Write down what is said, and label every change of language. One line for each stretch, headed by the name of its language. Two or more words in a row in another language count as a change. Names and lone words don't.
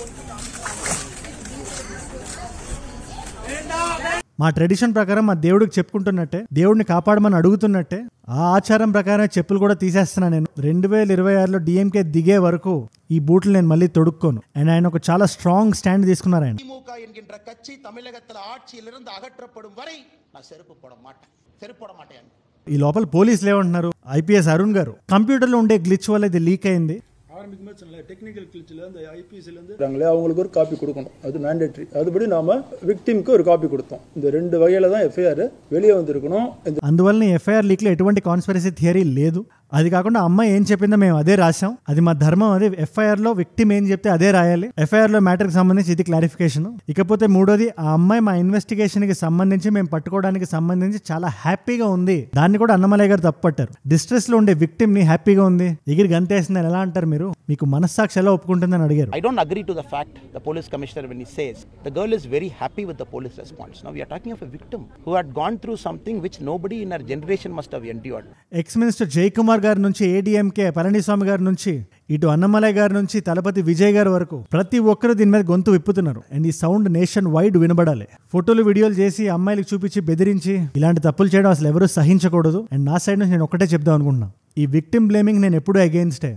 Telugu: మా ట్రెడిషన్ ప్రకారం మా దేవుడికి చెప్పుకుంటున్నట్టే, దేవుడిని కాపాడమని అడుగుతున్నట్టే, ఆ ఆచారం ప్రకారం చెప్పులు కూడా తీసేస్తున్నా నేను. 2026లో డిఎంకే దిగే వరకు ఈ బూట్లు నేను మళ్ళీ తొడుక్కోను. అండ్ ఆయన ఒక చాలా
English: strong stand
Telugu: తీసుకున్నారు ఆయన.
Tamil: என்கின்ற கட்சி தமிழகத்தில் ஆட்சியிலிருந்து அகற்றப்படும் வரை நான் செருப்பு போட மாட்டேன்.
Telugu: ఈ లోపల పోలీసులు ఏమంటున్నారు, ఐపీఎస్ అరుణ్ గారు కంప్యూటర్లో ఉండే గ్లిచ్ వల్ల ఇది లీక్ అయింది,
English: technical glitch
Tamil: அந்த ஐபிஎஸ்லேருந்து அவங்களுக்கு ஒரு காப்பி கொடுக்கணும், அது மேண்டேட்ரி. அதுபடி நாம விக்டிம்க்கு ஒரு காப்பி கொடுத்தோம். இந்த 2 வகையில தான் எஃப்ஐஆர் வெளியே வந்திருக்கணும்.
Telugu: అందువల్ల ఎఫ్ఐఆర్ లీక్ లో ఎటువంటి
English: conspiracy theory
Telugu: లేదు. అది కాకుండా అమ్మాయి ఏం చెప్పిందో మేము అదే రాసాం, అది మా ధర్మం. అదే ఎఫ్ఐఆర్ లో విక్టిమ్ ఏం చెప్తే అదే రాయాలి. ఎఫ్ఐఆర్ లో మ్యాటర్ కి సంబంధించి ఇది క్లారిఫికేషన్. ఇకపోతే 3వది, ఆ అమ్మాయి మా ఇన్వెస్టిగేషన్ కి సంబంధించి మేము పట్టుకోవడానికి సంబంధించి చాలా హ్యాపీగా ఉంది. దాన్ని కూడా అన్నమలై గారు తప్పట్టారు. డిస్ట్రెస్ లో ఉండే విక్టిమ్ ని హ్యాపీగా ఉంది, ఎగిరి గంతేసిందని ఎలా అంటారు మీరు, మీకు మనస్సాక్షి ఎలా ఒప్పుకుంటుందని అడిగారు.
English: I don't agree to the fact the police commissioner when he says the girl is very happy with the police response. Now we are talking of a victim who had gone through something which nobody in her generation must have endured. ex minister
Telugu: జయకుమార్ గారి నుంచి ఏడీఎంకే పళనిస్వామి గారి నుంచి ఇటు అన్నమలై గారి నుంచి తలపతి విజయ్ గారి వరకు ప్రతి ఒక్కరు దీని మీద గొంతు విప్పుతున్నారు. అండ్ ఈ
English: sound nation wide
Telugu: వినబడాలి. ఫోటోలు వీడియోలు చేసి అమ్మాయిలకు చూపించి బెదిరించి ఇలాంటి తప్పులు చేయడం అసలు ఎవరు సహించకూడదు. అండ్ నా సైడ్ నుంచి నేను ఒకటే చెప్దాం అనుకుంటున్నా, ఈ
English: victim blaming
Telugu: నేను ఎప్పుడూ అగేన్స్టే.